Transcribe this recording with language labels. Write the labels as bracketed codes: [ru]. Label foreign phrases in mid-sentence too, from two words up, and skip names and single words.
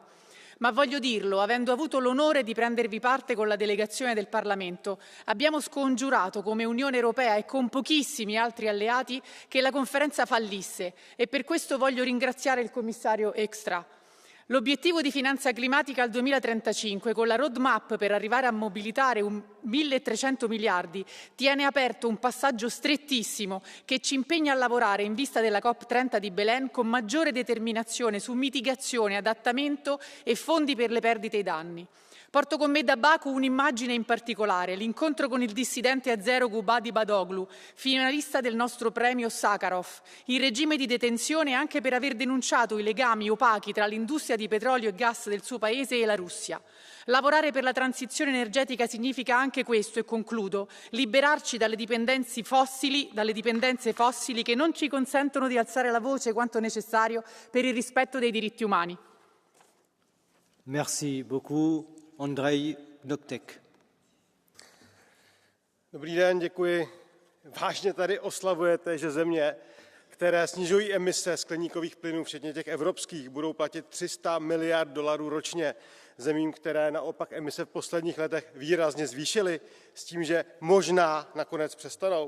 [it] Ma voglio dirlo, avendo avuto l'onore di prendervi parte con la delegazione del Parlamento, abbiamo scongiurato come Unione Europea e con pochissimi altri alleati che la conferenza fallisse e per questo voglio ringraziare il commissario Extra. L'obiettivo di finanza climatica al 2035, con la roadmap per arrivare a mobilitare 1.300 miliardi, tiene aperto un passaggio strettissimo che ci impegna a lavorare in vista della COP30 di Belen con maggiore determinazione su mitigazione, adattamento e fondi per le perdite e i danni. Porto con me da Baku un'immagine in particolare, l'incontro con il dissidente azero Gubadi Badoglu, finalista del nostro premio Sakharov, in regime di detenzione anche per aver denunciato i legami opachi tra l'industria di petrolio e gas del suo paese e la Russia. Lavorare per la transizione energetica significa anche questo, e concludo, liberarci dalle dipendenze fossili che non ci consentono di alzare la voce quanto necessario per il rispetto dei diritti umani. [fr] Merci beaucoup. Andrej Gnoctek. [cs] Dobrý den, děkuji. Vážně tady oslavujete, že země, které snižují emise skleníkových plynů, včetně těch evropských, budou platit $300 miliard ročně zemím, které naopak emise v posledních letech výrazně zvýšily, s tím, že možná nakonec přestanou.